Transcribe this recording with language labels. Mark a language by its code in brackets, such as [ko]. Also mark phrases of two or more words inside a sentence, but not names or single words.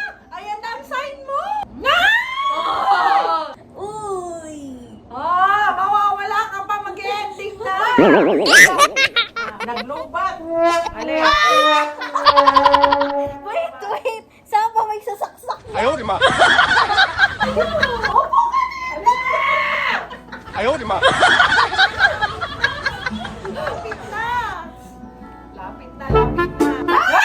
[tl] Ayan na ang sign mo! Uy! Mawawala ka pa mag-ending na! Naglubat! Alin? Wait! Saan pa may sasaksak? [zh] 哎呦我的妈！哎呦我的妈！ [tl] Lapit na! Lapit na!